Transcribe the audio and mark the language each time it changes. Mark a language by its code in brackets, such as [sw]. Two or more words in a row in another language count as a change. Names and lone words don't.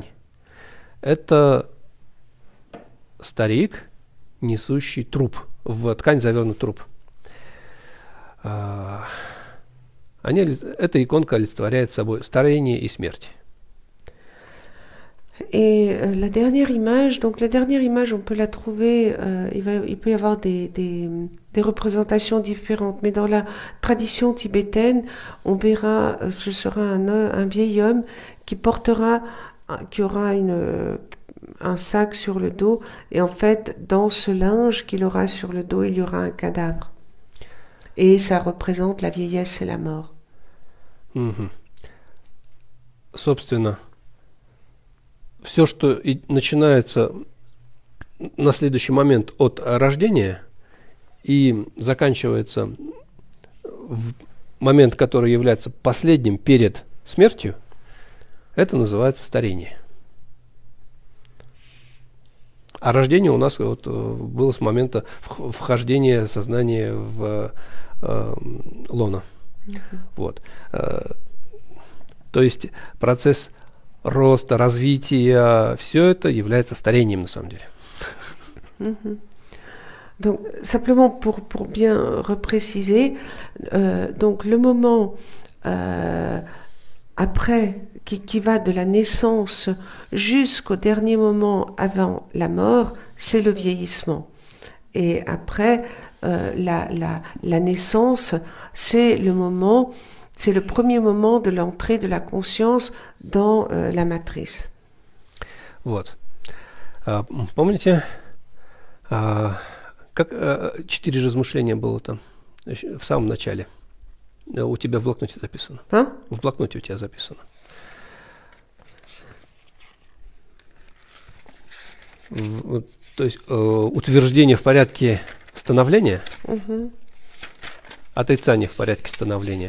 [ru] Это старик, несущий труп, в ткань завернут труп. Эта иконка олицетворяет собой старение и смерть. [fr] Et la dernière image, on peut la trouver, il peut y avoir des représentations différentes, mais dans la tradition tibétaine, on verra, ce sera un vieil homme qui aura un sac sur le dos, et en fait, dans ce linge qu'il aura sur le dos, il y aura un cadavre. Et ça représente la vieillesse et la mort. Мгм. [ru] Собственно, все, что начинается на следующий момент от рождения и заканчивается в момент, который является последним перед смертью, это называется старение. А рождение у нас вот было с момента вхождения сознания в лоно. Вот. То есть процесс роста, развития, все это является старением на самом деле. [fr] Donc, simplement pour bien repréciser, donc le moment après, qui va de la naissance jusqu'au dernier moment avant la mort, c'est le vieillissement. Et après, la naissance, c'est le moment, c'est le premier moment de l'entrée de la conscience dans la matrice. [ru] Вот. Помните, как 4 размышления было там в самом начале? У тебя в блокноте записано. [fr] Hein? [ru] В блокноте у тебя записано. То есть утверждение в порядке становления, отрицание в порядке становления.